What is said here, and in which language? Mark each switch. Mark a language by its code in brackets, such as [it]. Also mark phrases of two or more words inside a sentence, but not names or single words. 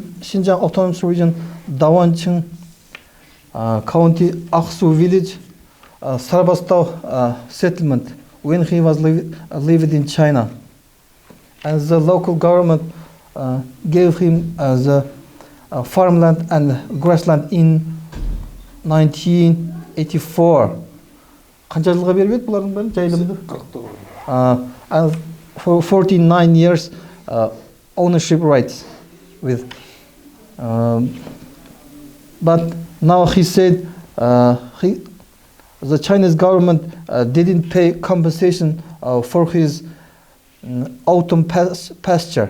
[en] Xinjiang Autonomous Region, Dawanching County, Aksu village, Sarbastau settlement when he was living in China, and the local government gave him the farmland and grassland in 1984. [kk] Қанша жылға беріп еді бұлардың бәрін жайылымды? 40. [en] And for 49 years ownership rights with. But now he said the Chinese government didn't pay compensation for his autumn pasture.